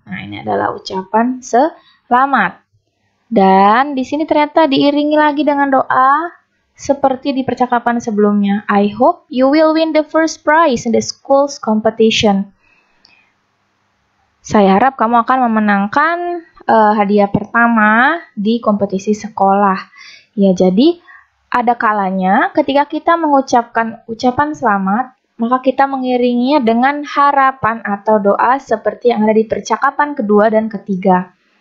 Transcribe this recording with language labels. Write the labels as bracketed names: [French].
[Indonesian] Nah, ini adalah ucapan selamat. Dan di sini ternyata diiringi lagi dengan doa seperti di percakapan sebelumnya. [English] I hope you will win the first prize in the school's competition. [Indonesian] Saya harap kamu akan memenangkan hadiah pertama di kompetisi sekolah. Ya, jadi ada kalanya ketika kita mengucapkan ucapan selamat, maka kita mengiringinya dengan harapan atau doa seperti yang ada di percakapan kedua dan ketiga.